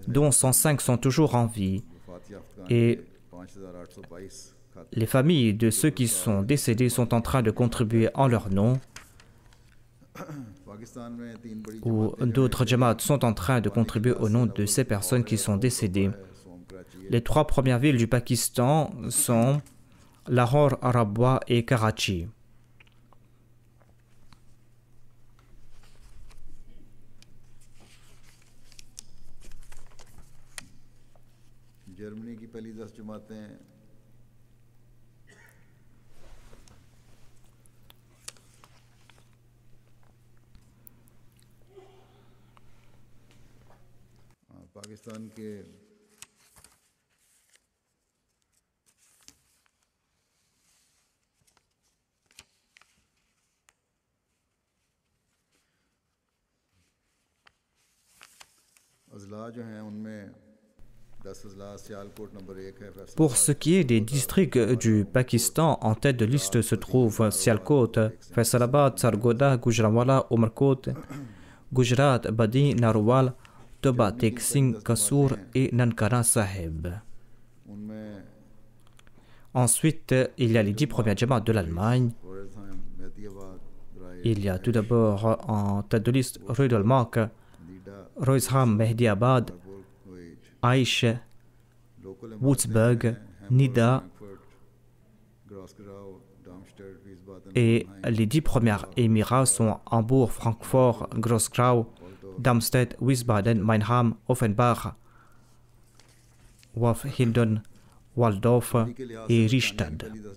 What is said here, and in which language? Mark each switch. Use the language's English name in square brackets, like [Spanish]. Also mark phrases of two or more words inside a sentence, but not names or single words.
[French] dont 105 sont toujours en vie. Et les familles de ceux qui sont décédés sont en train de contribuer en leur nom, ou d'autres jamaats sont en train de contribuer au nom de ces personnes qui sont décédées. Les 3 premières villes du Pakistan sont Lahore, Rabwa et Karachi. [Urdu] जर्मनी की पहली 10 जमातें पाकिस्तान के अजला जो हैं उनमें [French] Pour ce qui est des districts du Pakistan, en tête de liste se trouvent Sialkot, Faisalabad, Sargodha, Gujranwala, Umarkot, Gujarat, Badi, Narwal, Toba, Tek Singh, Kasur et Nankana Sahib. Ensuite, il y a les 10 premiers jamaats de l'Allemagne. Il y a tout d'abord en tête de liste Rudolmark, Roisham, Mehdiabad, Aish, Würzburg, Nida et les 10 premiers émirats sont Hambourg, Francfort, Grossgrau, Darmstadt, Wiesbaden, Meinheim, Offenbach, Wafhildon, Waldorf et Richtad.